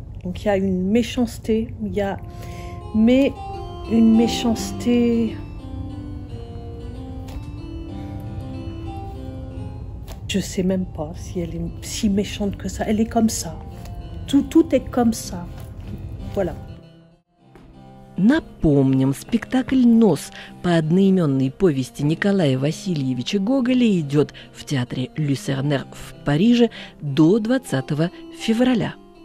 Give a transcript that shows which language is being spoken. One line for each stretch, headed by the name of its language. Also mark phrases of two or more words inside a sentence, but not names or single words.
French: Donc il y a une méchanceté, mais une méchanceté. Je sais même pas si elle est si méchante que ça. Elle est comme ça. Tout est comme ça. Voilà.
Russian: Напомним, спектакль «Нос» по одноименной повести Николая Васильевича Гоголя идет в театре «Люсернер» в Париже до 20 февраля.